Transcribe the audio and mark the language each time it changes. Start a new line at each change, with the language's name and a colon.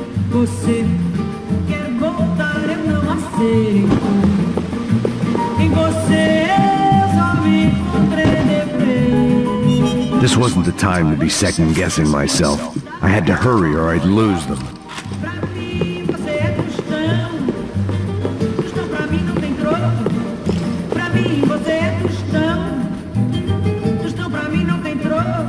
Portuguese: Você quer voltar, eu não aceito. Em você eu só me encontrei deprê.
English: This wasn't the time to be second-guessing myself. I had to hurry or I'd lose them.
Portuguese: Pra mim você é tostão. Tostão pra mim não tem troco. Pra mim você é tostão. Tostão pra mim não tem troco.